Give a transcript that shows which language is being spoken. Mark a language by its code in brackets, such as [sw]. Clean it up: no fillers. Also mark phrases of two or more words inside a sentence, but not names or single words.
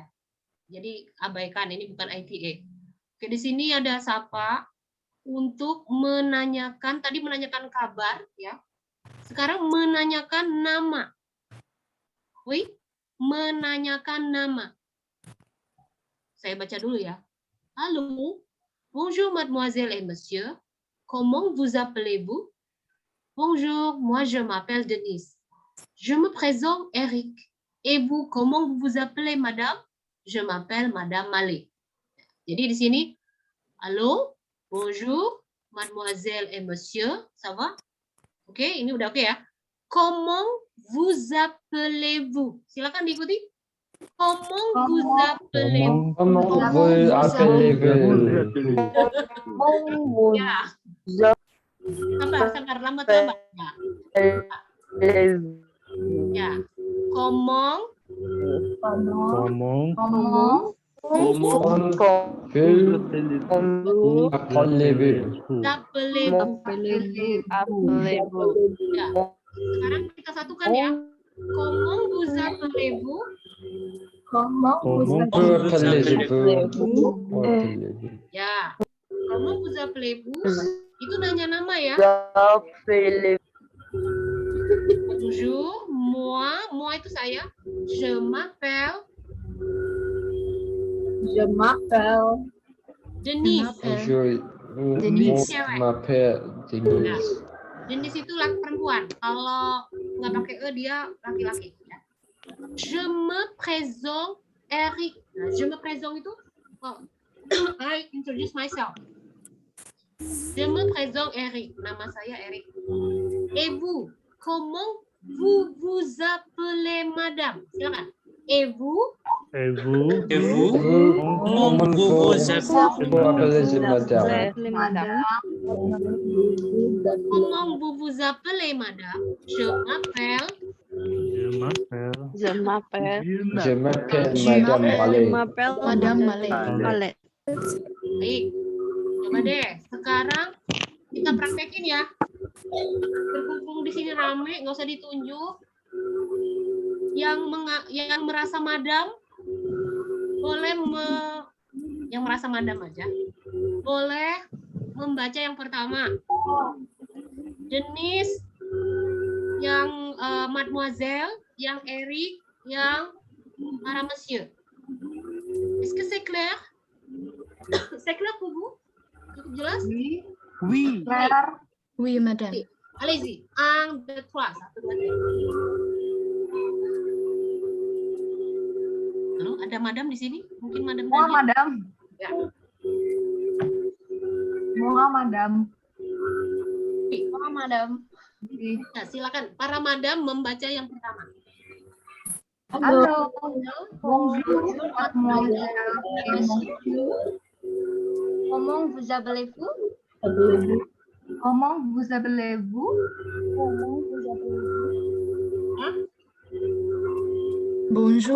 [id] Jadi abaikan, ini bukan ITA. Oke, di sini ada Sapa untuk menanyakan, tadi menanyakan kabar ya. Sekarang menanyakan nama. Wih, menanyakan nama. Saya baca dulu ya. Halo, [fr] bonjour mademoiselle et monsieur. Comment vous appelez-vous? Bonjour, moi je m'appelle Denise. Je me présente Eric. Et vous, comment vous vous appelez madame? Je m'appelle madame Malé. [id] Jadi di sini, halo, [fr] bonjour, mademoiselle et monsieur, ça va? [id] Oke, ini udah oke ya. [fr] Comment vous appelez-vous? [id] Silakan diikuti. [fr] Comment vous appelez-vous? Comment vous appelez-vous? [id] Ya. Sabar, lambat. Ya. [fr] Comment Comment appelez-vous? [id] Ya. Sekarang kita satukan ya. [fr] Comment vous appelez-vous? Comment vous [id] Ya. [fr] Comment vous appelez-vous? [id] Itu nanya nama ya. [fr] Bonjour, moi [id] itu saya. [fr] Je m'appelle Denise. Denise. m'appelle Denise. [id] Denise itu perempuan. Kalau nggak pakai e dia laki-laki. Ya. [fr] Je me présente Eric. [id] Nah, [fr] je me présente [id] itu [en] I introduce myself. [fr] Je me présente Eric. [id] Nama saya Eric. [fr] Et vous, comment vous vous appelez madame? [id] Silakan. [fr] Et vous? Comment vous appelez madame? Comment vous vous appelez madame? Je m'appelle Madame Malé. [id] Baik. Coba deh. Sekarang kita praktekin ya. Berkumpul di sini rame, nggak usah ditunjuk. Yang merasa madam boleh yang merasa madam aja. Boleh membaca yang pertama. Denise, yang mademoiselle, yang Eric, yang para monsieur. [fr] Est-ce que c'est clair? C'est clair pour vous? [id] Cukup jelas? [fr] Oui. Claire, Oui, madame. Allez-y. 1, 2, 3. 1, 2, 3. [id] Halo, ada madam di sini? Mungkin madam moi tanya. madame. Ya. [fr] Moi madame. [id] Para madam. Nah, silakan. Para madam membaca yang pertama. Halo, [fr] bonjour mademoiselle et monsieur. Comment vous appelez-vous? Comment vous appelez-vous? Bonjour,